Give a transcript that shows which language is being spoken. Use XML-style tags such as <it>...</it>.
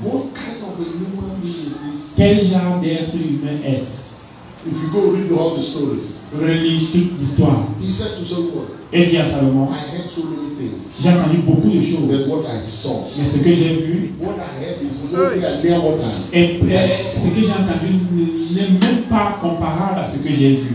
<en>What kind of a human being is this?</en> <fr>Quel genre d'être humain est-ce?</fr> <en>If you go read all the stories,</en> <fr>Relis toute l'histoire.</fr> <en>he said to Solomon,</en> <fr>Elle dit à Salomon,</fr> <en>I heard so many things.</en> <fr>j'ai entendu beaucoup de choses.</fr> <en>But what I saw,</en> <fr>Mais ce que j'ai vu,</fr> <en>what I heard is nowhere near what I</en> <fr>et ce que j'ai entendu n'est même pas comparable à ce que j'ai vu.</fr>